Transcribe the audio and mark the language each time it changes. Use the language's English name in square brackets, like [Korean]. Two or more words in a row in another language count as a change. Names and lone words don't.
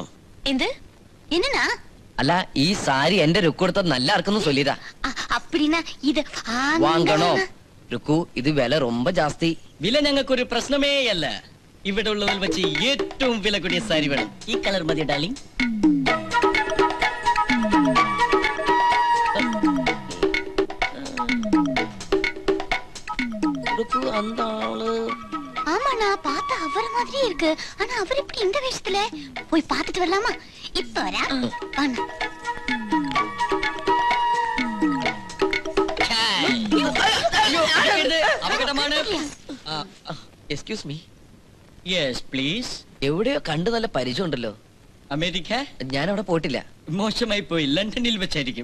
[Malayalam] എന്ത്? എന്നാ? അല്ല, ഈ സാരി എന്റെ രുക്കു എടുത്തത് നല്ല ആർക്കൊന്നും ചൊല്ലിയതാ. ഇത് വാങ്ങണോ രുക്കു? ഇത് വില ரொம்ப ജാസ്തി. വില ഞങ്ങൾക്കൊരു പ്രശ്നമേ അല്ല. ഇവിടെ ഉള്ളതിൽ വെച്ച് ഏറ്റവും വില കൂടിയ സാരി വേണം. ഈ കളർ മതി ഡാർലിംഗ്. [Tamil] அந்த ஆளு ஆமாண்ணா, பார்த்தா அவர் மாதிரியே இருக்கு. ஆனா அவர் இப்படி இந்த வேஷத்துல போய் பார்த்துட்டு வரலாமா? இப்ப வரா. வாண்ணா. [English] Excuse me. Yes please. [Malayalam] എവിടെയോ കണ്ടു നല്ല പരിചയം ഉണ്ടല്ലോ. അമേരിക്ക? ഞാൻ അവിടെ പോയിട്ടില്ല. മോശമായി പോയി. ലണ്ടനിൽ വെച്ചായിരിക്കും.